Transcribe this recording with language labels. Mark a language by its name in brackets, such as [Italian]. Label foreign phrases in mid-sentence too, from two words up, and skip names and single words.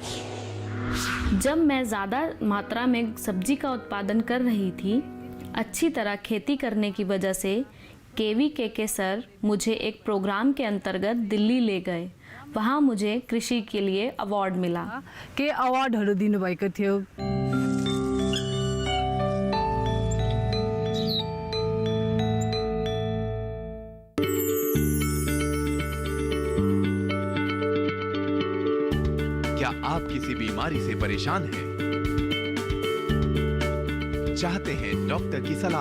[Hindi] जब मैं ज़्यादा मात्रा में सब्जी का उत्पादन कर रही थी, अच्छी तरह खेती करने की वजह से KVK के सर मुझे एक प्रोग्राम के अंतर्गत दिल्ली ले गए। वहाँ मुझे कृषि के लिए अवार्ड मिला। [Nepali] के अवार्डहरू दिनुभएको थियो। [Hindi] क्या आप किसी बीमारी से परेशान हैं? चाहते हैं डॉक्टर की सलाह?